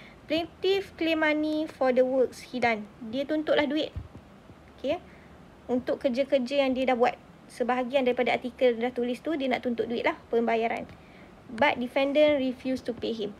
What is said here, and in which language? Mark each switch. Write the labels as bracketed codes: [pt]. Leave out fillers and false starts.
[en] Plaintiff claim money for the works he done. [ms] Dia tuntutlah duit. Okay, untuk kerja-kerja yang dia dah buat. Sebahagian daripada artikel dah tulis tu, dia nak tuntut duit lah, pembayaran. [en] But defendant refuse to pay him.